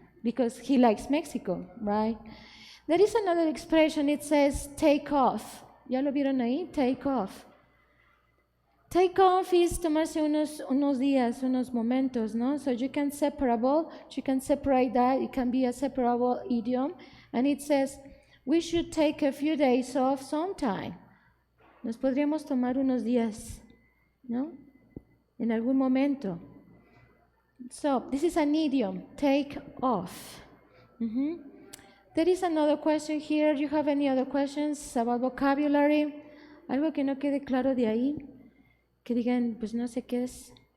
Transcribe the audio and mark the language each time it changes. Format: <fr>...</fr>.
<en>Because he likes Mexico, right? There is another expression, it says take off.</en> <es>¿Ya lo vieron ahí?</es> <en>Take off. Take off is</en> <es>tomarse unos días, unos momentos, no?</es> <en>So you can separate that, it can be a separable idiom, and it says, we should take a few days off sometime.</en> <es>Nos podríamos tomar unos días, ¿no? En algún momento.</es> <en>So, this is an idiom, take off. There is another question here. Do you have any other questions about vocabulary?</en> <es>Algo que no quede claro de ahí. Que digan, pues no sé qué es.</es>